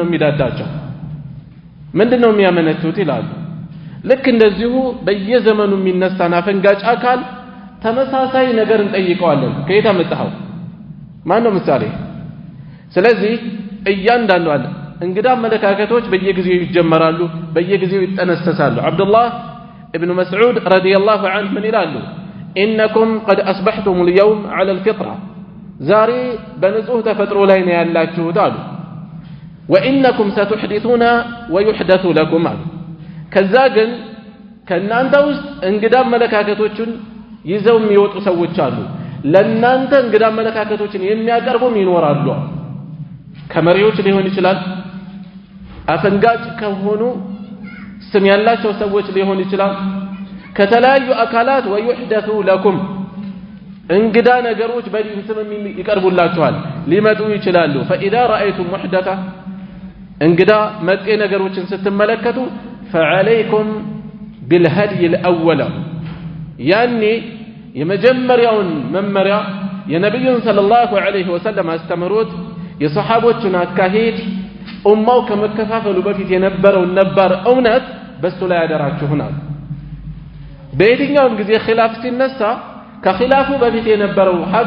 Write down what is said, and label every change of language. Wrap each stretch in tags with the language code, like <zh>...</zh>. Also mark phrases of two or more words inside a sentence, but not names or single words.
<am>የሚዳዳቸው ምንድነው የሚያመነቱት ይላሉ ልክ እንደዚሁ በየዘመኑ የሚነሳና ፈንጋጭ አካል ተመሳሳይ ነገር እንጠይቀዋለን ከየት አመጣው ማን ነው ምሳሌ ስለዚህ እያንዳንዱ አለ እንግዳ አመለካከቶች በየጊዜው ይጀመራሉ በየጊዜው ይጠነሰሳሉ አብዱላህ ኢብኑ መስዑድ</am> <ar>رضي الله عنه</ar> <am>ምን ይላሉ</am> <ar>إنكم قد أصبحتم اليوم على الفطرة</ar> <am>ዛሬ በንጹህ ተፈጥሮ ላይ ነው ያላችሁት አሉ</am> <ar>وإنكم ستحدثون ويحدث لكم</ar> <am>አሉ ከዛ ግን ከናንተ ውስጥ እንግዳ አመለካከቶችን ይዘው የሚወጡ ሰዎች አሉ ለናንተ እንግዳ አመለካከቶችን የሚያቀርቡም ይኖራሉ ከመሪዎች ሊሆን ይችላል አፈንጋጭ ከሆኑ ስም ያላቸው ሰዎች ሊሆን ይችላል ከተለያዩ አካላት</am> <ar>ويحدث لكم</ar> <am>እንግዳ ነገሮች በዲን ስም ይቀርቡላችኋል ሊመጡ ይችላሉ</am> <ar>فإذا رأيتم محدثة</ar> <am>እንግዳ መጤ ነገሮችን ስትመለከቱ</am> <ar>فعليكم بالهدي الأول</ar> <am>ያኔ የመጀመሪያውን መመሪያ የነብዩን</am> <ar>صلى الله عليه وسلم</ar> <am>አስተምሮት የሰሃቦችን አካሄድ ኡማው ከመከፋፈሉ በፊት የነበረው ነበር እውነት በሱ ላይ ያደራችሁናል በየትኛውም ጊዜ ኺላፍ ሲነሳ ከኺላፉ በፊት የነበረው ሐቅ</am>